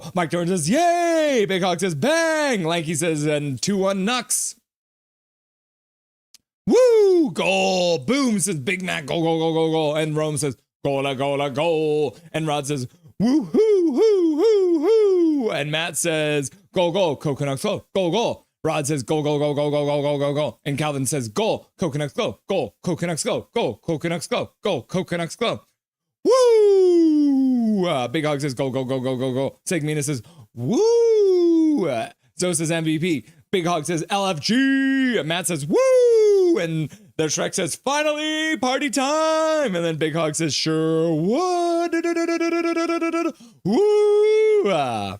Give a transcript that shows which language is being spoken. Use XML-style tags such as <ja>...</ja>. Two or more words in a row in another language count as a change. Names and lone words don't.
<en>Mike Torrance says, yay! Big Hawk says, bang! Lanky says, and 2-1 Nucks. Woo! Goal! Boom! Says Big Mac. Go, go, go, go, go. And Rome says, gola, gola, goal. And Rod says, woo, hoo, hoo, hoo, hoo. And Matt says, go, go, Canucks, go, go, go. Rod says, go, go, go, go, go, go, go, go, go. And Calvin says, goal, Canucks, go, goal, Canucks, go, goal, Canucks, go, goal, Canucks, go. Woo! Big Hog says, go, go, go, go, go, go. Segmina says, woo! Zoe says MVP. Big Hog says, LFG. Matt says, woo! And the Shrek says, finally, party time. And then Big Hog says, sure would. Woo!</en>